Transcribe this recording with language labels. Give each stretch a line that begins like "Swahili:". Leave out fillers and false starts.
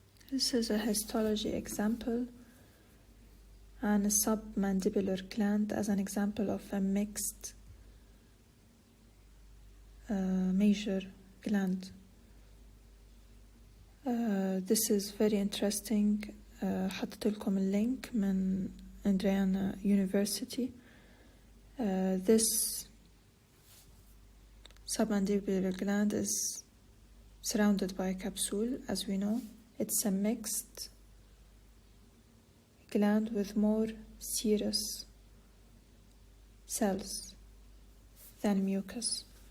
English: This is a histology example and a submandibular gland as an example of a mixed major gland. This is very interesting.
Arabic: حطيت لكم اللينك من Indiana University.
English: This submandibular gland is surrounded by a capsule, as we know. It's a mixed gland with more serous cells than mucus.